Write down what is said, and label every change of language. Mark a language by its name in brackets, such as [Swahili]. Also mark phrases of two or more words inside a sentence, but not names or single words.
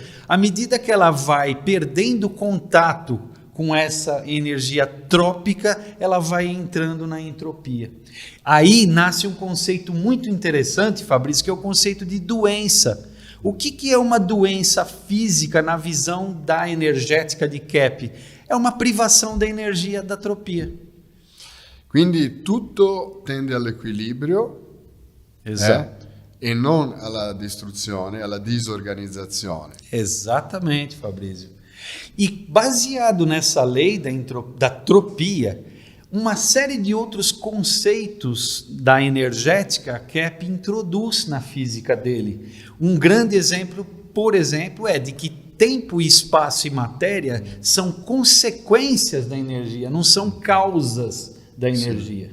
[Portuguese] À medida que ela vai perdendo contato com essa energia trópica, ela vai entrando na entropia. Aí nasce um conceito muito interessante, Fabrício, que é o conceito de doença. O que é uma doença física na visão da energética de Kepler? É uma privação da energia da tropia. [Italian] Quindi tutto tende all'equilibrio, e non alla distruzione, alla disorganizzazione. [Portuguese] Exatamente, Fabrício. E baseado nessa lei da tropia, uma série de outros conceitos da energética Kepler introduz na física dele. Um grande exemplo, por exemplo, é de que tempo, espaço e matéria são consequências da energia, não são causas da energia.